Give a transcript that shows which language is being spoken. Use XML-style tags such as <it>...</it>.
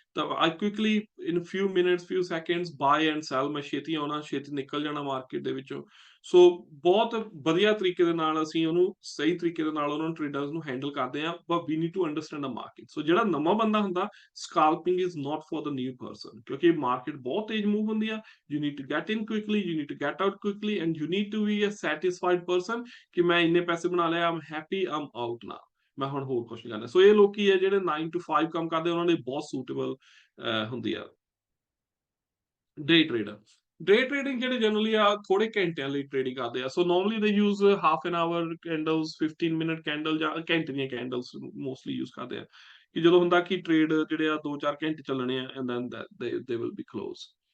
<en>ਤਾਂ I quickly in few minutes few seconds buy and sell,</en> <pa>ਮੈਂ ਛੇਤੀ ਆਉਣਾ, ਛੇਤੀ ਨਿਕਲ ਜਾਣਾ ਮਾਰਕੀਟ ਦੇ ਵਿੱਚੋਂ। ਸੋ ਬਹੁਤ ਵਧੀਆ ਤਰੀਕੇ ਦੇ ਨਾਲ ਅਸੀਂ ਉਹਨੂੰ ਸਹੀ ਤਰੀਕੇ ਦੇ ਨਾਲ ਉਹਨਾਂ ਨੂੰ ਟ੍ਰੇਡਰਸ ਨੂੰ ਹੈਂਡਲ ਕਰਦੇ ਹਾਂ,</pa> <en>But we need to understand a market.</en> <pa>ਸੋ ਜਿਹੜਾ ਨਵਾਂ ਬੰਦਾ ਹੁੰਦਾ,</pa> <en>scalping is not for the new person,</en> <pa>ਕਿਉਂਕਿ ਮਾਰਕੀਟ ਬਹੁਤ ਤੇਜ਼ ਮੂਵ ਹੁੰਦੀ ਆ।</pa> <en>You need to get in quickly, you need to get out quickly, and you need to be a satisfied person</en> <pa>ਕਿ ਮੈਂ ਇੰਨੇ ਪੈਸੇ ਬਣਾ ਲਏ,</pa> <en>I'm happy, I'm out now,</en> <pa>ਮੈਂ ਹੁਣ ਹੋਰ ਕੁਛ ਨਹੀਂ ਕਰਨਾ। ਸੋ ਇਹ ਲੋਕੀ ਆ ਜਿਹੜੇ 9 to 5 ਕੰਮ ਕਰਦੇ, ਉਹਨਾਂ ਲਈ ਬਹੁਤ ਸੂਟੇਬਲ ਹੁੰਦੀ ਆ ਡੇ ਟ੍ਰੇਡਰ। ਡੇ ਟ੍ਰੇਡਿੰਗ ਜਿਹੜੇ ਜਨਰਲੀ ਆ ਥੋੜੇ ਘੰਟਿਆਂ ਲਈ ਟ੍ਰੇਡਿੰਗ ਕਰਦੇ ਆ।</pa> <en>so normally they use half an hour candles,</en> <pa>15 minute candle ਜਾਂ ਘੰਟੇ ਦੀਆਂ ਕੈਂਡਲਸ ਮੋਸਟਲੀ ਯੂਜ਼ ਕਰਦੇ ਆ, ਕਿ ਜਦੋਂ ਹੁੰਦਾ ਕਿ ਟ੍ਰੇਡ ਜਿਹੜੇ ਆ 2-4 ਘੰਟੇ ਚੱਲਣੇ ਆ,</pa> <en>And then they will be close.</en>